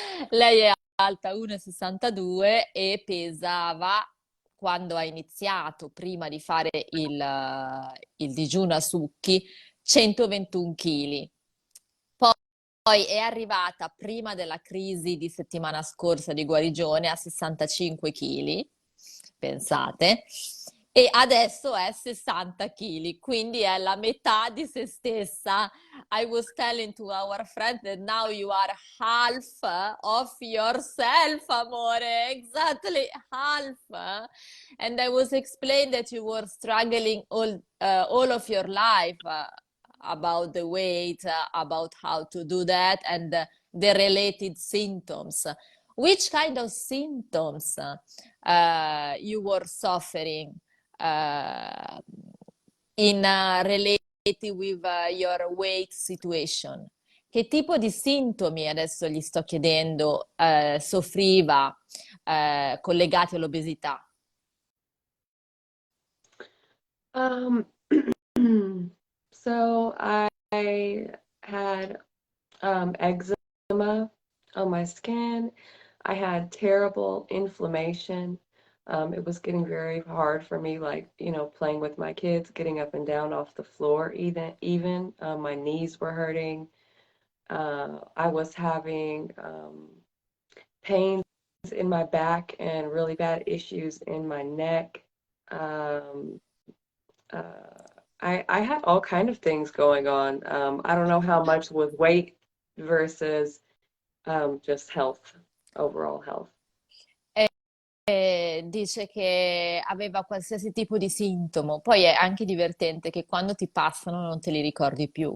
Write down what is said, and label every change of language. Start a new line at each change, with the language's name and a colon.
Italian: Lei è alta 1,62 e pesava, quando ha iniziato, prima di fare il digiuno a succhi, 121 kg. Poi è arrivata prima della crisi di settimana scorsa di guarigione a 65 kg, pensate, e adesso è 60 kg, quindi è la metà di se stessa.
English: I was telling to our friend that now you are half of yourself, amore, exactly half. And I was explained that you were struggling all of your life. About the weight, about how to do that, and the related symptoms. Which kind of symptoms you were suffering uh, in related with your weight situation?
Italian: Che tipo di sintomi, adesso gli sto chiedendo, soffriva collegati all'obesità?
English: Um, so I had eczema on my skin. I had terrible inflammation. It was getting very hard for me, like, playing with my kids, getting up and down off the floor, even my knees were hurting. I was having pains in my back and really bad issues in my neck. Um, I had all kind of things going on. I don't know how much was weight versus just health, overall health.
Italian: Dice che aveva qualsiasi tipo di sintomo. Poi è anche divertente che quando ti passano non te li ricordi più.